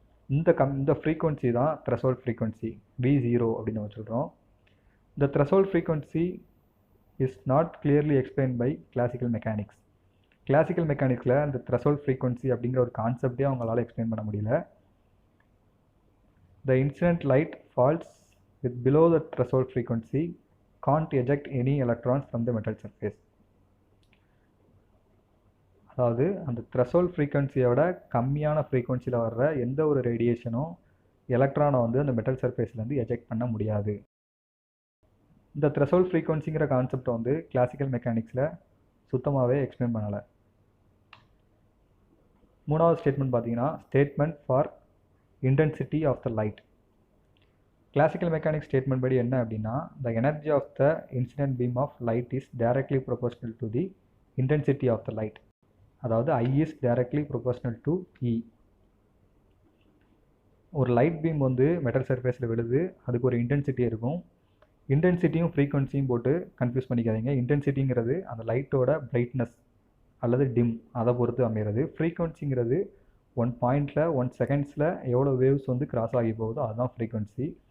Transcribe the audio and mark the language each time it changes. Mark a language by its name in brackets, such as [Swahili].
[Tamil] இந்த ஃப்ரீக்வன்சி தான் threshold frequency, V0 அப்படின்னு நம்ம சொல்கிறோம். [English] இந்த threshold frequency is not clearly explain by classical mechanics. [Tamil] Classical மெக்கானிக்ஸில் இந்த த்ரெஷோல்ட் ஃப்ரீக்வன்சி அப்படிங்கிற ஒரு கான்செப்டே அவங்களால எக்ஸ்பிளைன் பண்ண முடியல. [English] The incident light falls with below the threshold frequency can't eject any electrons from the metal surface. [Tamil] அதாவது அந்த த்ரெஷோல்ட் ஃப்ரீக்வன்சியோட கம்மியான ஃப்ரீக்வன்சியில் வர்ற எந்த ஒரு ரேடியேஷனும் எலக்ட்ரானை வந்து அந்த மெட்டல் சர்ஃபேஸ்லேருந்து எஜெக்ட் பண்ண முடியாது. இந்த த்ரெஷோல்ட் ஃப்ரீக்வன்சிங்கிற கான்செப்டை வந்து கிளாசிக்கல் மெக்கானிக்ஸில் சுத்தமாகவே எக்ஸ்பிளைன் பண்ணலை. மூணாவது ஸ்டேட்மெண்ட் பார்த்தீங்கன்னா [English] Statement for intensity of the light. Classical mechanics statement [Tamil] படி என்ன அப்படின்னா, [English] The energy of the incident beam of light is directly proportional to the intensity of the light. [Tamil] அதாவது [English] I is directly proportional to E. [Tamil] ஒரு light beam வந்து metal சர்ஃபேஸில் விழுது, அதுக்கு ஒரு இன்டென்சிட்டி இருக்கும். இன்டென்சிட்டியும் ஃப்ரீக்வன்சியும் போட்டு கன்ஃபியூஸ் பண்ணிக்காதீங்க. இன்டென்சிட்டிங்கிறது அந்த லைட்டோட பிரைட்னஸ் அல்லது டிம் அதை பொறுத்து அமைகிறது. ஃப்ரீக்வன்சிங்கிறது 1 பாயிண்டில் 1 செகண்ட்ஸில் எவ்வளோ வேவ்ஸ் வந்து கிராஸ் ஆகி போகுதோ அதுதான் ஃப்ரீக்வன்சி.